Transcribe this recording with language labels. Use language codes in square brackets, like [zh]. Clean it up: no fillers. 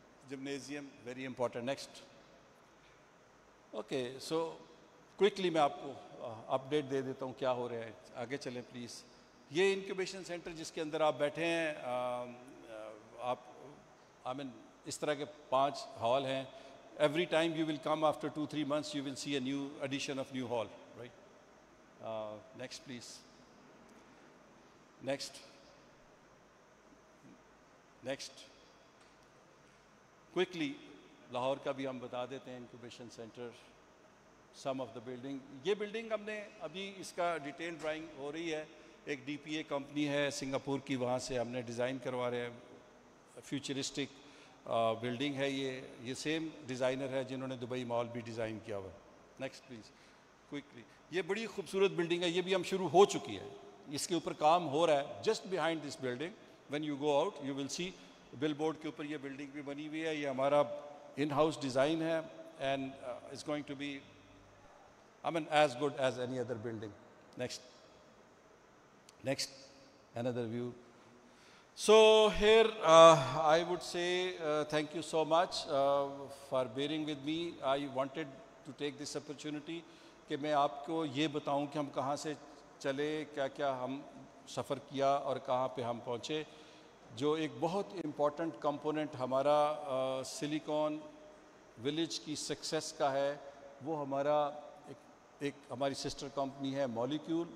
[hi] Gymnasium [en] Very important. [hi] Next. [en] okay, so quickly [hi] मैं आपको update दे देता हूँ क्या हो रहा है. आगे चलें प्लीज़. ये इंक्यूबेशन सेंटर जिसके अंदर आप बैठे हैं, आप इस तरह के 5 हॉल हैं. [en] Every time you will come after 2-3 months, you will see a new addition of new hall, right? Next, please. Next. [hi] Quickly, Lahore का भी हम बता देते हैं incubation centre. [en] some of the building, [hi] ये बिल्डिंग हमने अभी इसका डिटेल ड्राइंग हो रही है. एक DPA कंपनी है सिंगापुर की, वहाँ से हमने डिज़ाइन करवा रहे हैं. फ्यूचरिस्टिक बिल्डिंग है ये सेम डिज़ाइनर है जिन्होंने दुबई मॉल भी डिज़ाइन किया हुआ है. [en] Next please. [hi] क्विकली, ये बड़ी खूबसूरत बिल्डिंग है. ये भी हम शुरू हो चुकी है, इसके ऊपर काम हो रहा है. [en] just behind this building when you go out you will see [hi] bill board के ऊपर ये बिल्डिंग भी बनी हुई है. ये हमारा इन हाउस डिज़ाइन है [en] And it's going to be as good as any other building. Next, another view. So here I would say thank you so much for bearing with me. I wanted to take this opportunity [hi] कि मैं आपको ये बताऊं कि हम कहाँ से चले, क्या क्या हम सफ़र किया और कहाँ पे हम पहुँचे. जो एक बहुत इम्पॉर्टेंट कंपोनेंट हमारा सिलिकॉन विलेज की सक्सेस का है, वो हमारा एक हमारी सिस्टर कंपनी है मॉलिक्यूल.